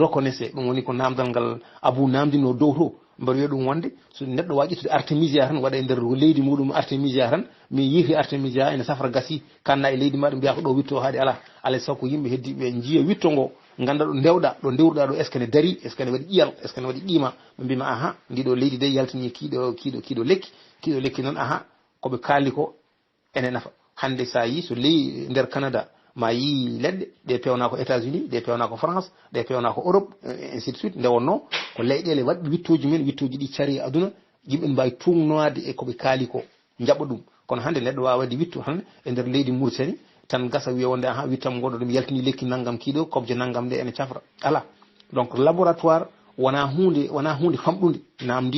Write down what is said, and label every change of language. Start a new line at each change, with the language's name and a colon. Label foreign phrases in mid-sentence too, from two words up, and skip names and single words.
Fula: reconnaisse ɗum woni ko namdal ngal abou namdino dow to mbaɗa wiya ɗum wonde so neɗɗo wawi ƴettude artémisia tan waɗa e nder leydi muɗum artémisia tan mi yiiti artémisia ene safra gasi kanna e leydi maɗa mbiya ko ɗo witto haade ala alay sago ko yimɓe heddiɓe jiiya witto ngo ganda ɗo ndewɗa ɗo dewruɗa ɗo
French: est ce que
Fula: ne dari
French: est ce que
Fula: ne waɗi ƴiyal
French: est ce que
Fula: ne waɗi qima ɓe mbima aha ndiɗo leydi de yaltini kiɗo lekki noon aha koɓe kaali ko ene nafa hande sa yi so ley nder Canada ma yi leɗɗe ɗe pewna ko États-Unis ɗe pewna ko France ɗe pewna ko Europe
French: ainsi de suite
Fula: nde wonno ko leyɗele waɗɗi wittoji men wittoji ɗi cari aduna yimɓe mbawi tumnoade e koɓe kaali ko jaɓa ɗum kono hande neɗɗo wawa wadde wittu tan e nder leydi Mauritanie tan gasa wiya wonde aha wittam goɗɗo ɗum yaltini lekki naggam kiɗo kobje naggam nde ene cafra ala
French: donc laboratoire
Fula: wona hunde famɗude namdi